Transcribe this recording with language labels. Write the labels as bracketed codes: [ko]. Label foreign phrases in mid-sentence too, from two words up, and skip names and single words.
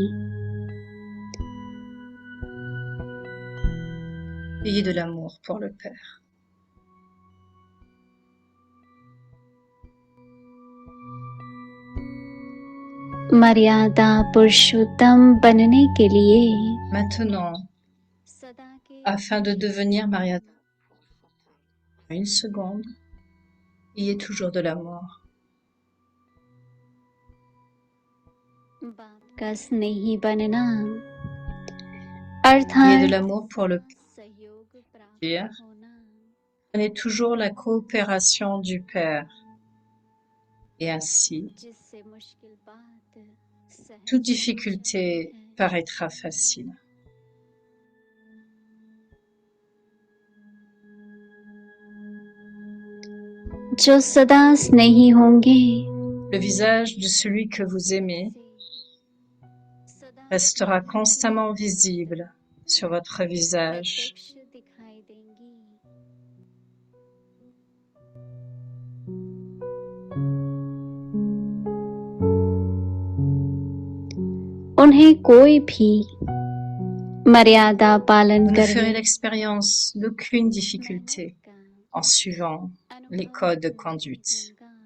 [fr] Ayez de l'amour pour le Père. [hi] मर्यादा पुरुषोत्तम बनने के लिए [fr] Maintenant, [hi] सदा के [fr] afin de devenir Mariada, une seconde, ayez toujours de l'amour. [hi] बाप का स्नेही बनना [fr] Ayez de [hi] अर्थात [fr] l'amour pour le [hi] सहयोग प्राप्त [fr] Père. [hi] होना [fr] Prenez toujours la coopération du Père. Et ainsi, [hi] जिससे मुश्किल बात सहज [fr] toute [hi] हो [fr] difficulté [hi] जाती है। [fr] paraîtra facile. [hi] जो सदा स्नेही होंगे [fr] Le visage de celui que vous aimez [hi] सदा [fr] restera constamment visible sur votre visage. [hi] प्रत्यक्ष दिखाई देंगी उन्हें कोई भी मर्यादा पालन [fr] Vous ne [hi] करने [fr] ferez l'expérience d'aucune difficulté [hi] का [fr] en suivant les [hi] अनुभव [fr] codes de [hi] नहीं [fr] conduite. [hi] होगा।